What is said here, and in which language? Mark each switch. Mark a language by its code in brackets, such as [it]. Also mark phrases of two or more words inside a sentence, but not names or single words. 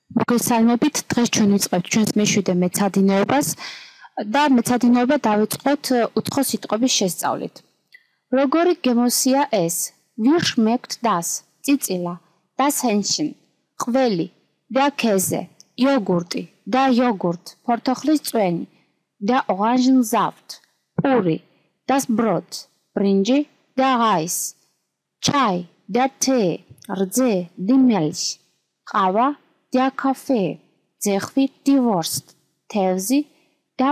[ka] მოგესალმებით, დღეს ჩვენ ვიწყებთ ჩვენს მეშვიდე მეცადინეობას და მეცადინეობა დავიწყოთ უცხო სიტყვების შესწავლით. Როგორი გემოსია ეს? [de] Wie schmeckt das? წიწილა, das Hähnchen, ყველი, der Käse, იოგურტი, der Joghurt, [ka] ფორთოხლის წვენი, [de] der Orangensaft, პური, das Brot, ბრინჯი, der Reis, Chai, der Tee, რძე, die Milch, ყავა, der Kaffee, ძეხვი, die Wurst, თევზი, der